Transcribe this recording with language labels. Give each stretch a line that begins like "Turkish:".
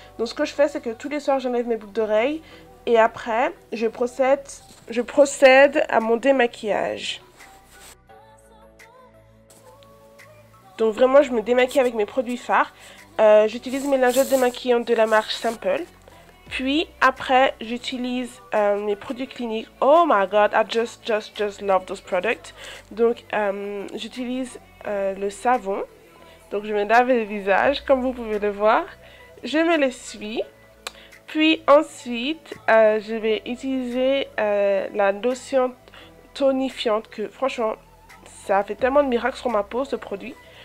French: Donc ce que je fais, c'est que tous les soirs, j'enlève mes boucles d'oreilles et après, je procède à mon démaquillage. Donc vraiment, je me démaquille avec mes produits phares. J'utilise mes lingettes démaquillantes de la marque Simple. Puis après, j'utilise mes produits cliniques.
English: Oh my god, I just love those products.
French: Donc j'utilise le savon. Donc je me lave le visage, comme vous pouvez le voir. Je me l'essuie. Puis ensuite, je vais utiliser la lotion tonifiante que franchement, ça fait tellement de miracles sur ma peau, ce produit.